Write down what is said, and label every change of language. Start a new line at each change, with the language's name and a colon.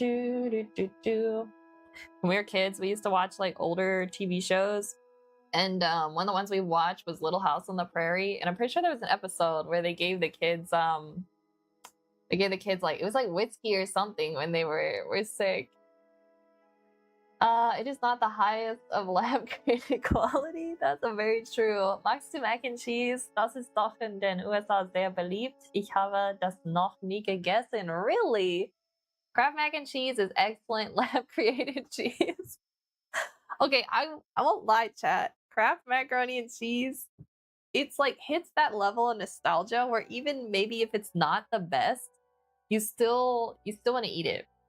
English: When we were kids, we used to watch like older TV shows, and one of the ones we watched was Little House on the Prairie, and I'm pretty sure there was an episode where they gave the kids like, it was like whiskey or something when they were sick. It is not the highest of lab created quality. That's a very true.
German: Magst du Mac and Cheese? Das ist doch in den USA sehr beliebt. Ich habe das noch nie gegessen.
English: Really? Kraft Mac and Cheese is excellent lab created cheese. Okay, I won't lie, chat. Kraft macaroni and cheese, it's like hits that level of nostalgia where even maybe if it's not the best, you still want to eat it.